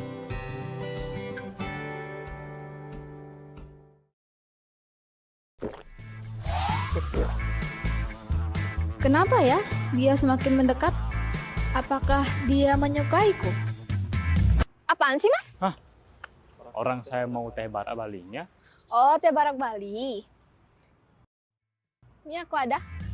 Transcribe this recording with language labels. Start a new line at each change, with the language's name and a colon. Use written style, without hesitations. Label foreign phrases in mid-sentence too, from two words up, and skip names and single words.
Indonesian: Kenapa ya dia semakin mendekat? Apakah dia menyukaiku? Apaan sih, Mas? Orang saya mau teh bara Balinya. Oh, teh barak Bali. Ini aku ada.